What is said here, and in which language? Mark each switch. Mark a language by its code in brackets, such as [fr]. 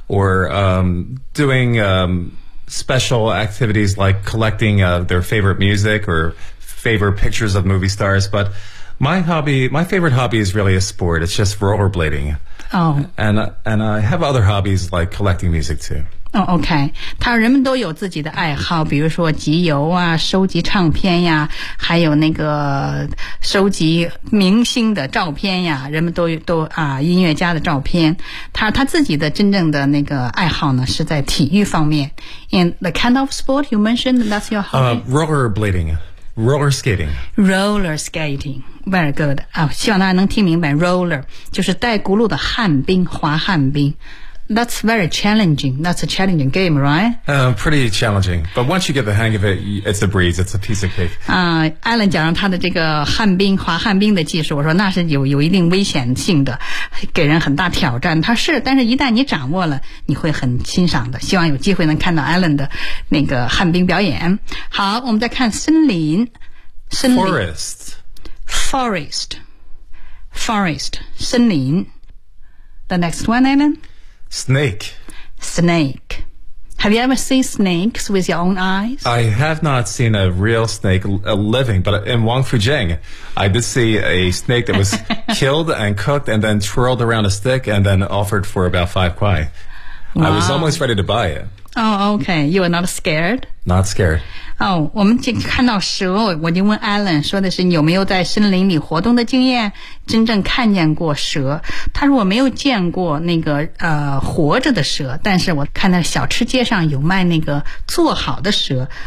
[en] or doing special activities like collecting their favorite music or favorite pictures of movie stars. But my favorite hobby is really a sport. It's just rollerblading. Oh. And I have other hobbies like collecting music too. Oh, okay. [zh] 他人们都有自己的爱好，比如说集邮啊，收集唱片呀，还有那个收集明星的照片呀，人们都啊音乐家的照片。他自己的真正的那个爱好呢，是在体育方面。 [en] And the kind of sport you mentioned, that's your hobby? Rollerblading. Roller skating. Roller skating. Very good. [zh] 希望大家能听明白 roller, 就是带轱辘的旱冰滑旱冰。 [en] That's very challenging. That's a challenging game, right? Pretty challenging. But once you get the hang of it, it's a breeze. It's a piece of cake. [zh] Alan 讲上他的这个旱冰滑旱冰的技术，我说那是有一定危险性的，给人很大挑战。他是，但是一旦你掌握了，你会很欣赏的。希望有机会能看到 Alan 的那个旱冰表演。好，我们再看森林。森林 [en] Forest. Forest. Forest. 森林 The next one, Alan? Snake. Snake. Have you ever seen snakes with your own eyes? I have not seen a real snake living, but in Wangfujing, I did see a snake that was killed and cooked and then twirled around a stick and then offered for about 5 kuai. Wow. I was almost ready to buy it. Oh, okay. You are not scared? Not scared. [zh] Oh, 我们就看到蛇，我就问 Alan 说的是有没有在森林里活动的经验，真正看见过蛇。他说我没有见过那个活着的蛇，但是我看到小吃街上有卖那个做好的蛇。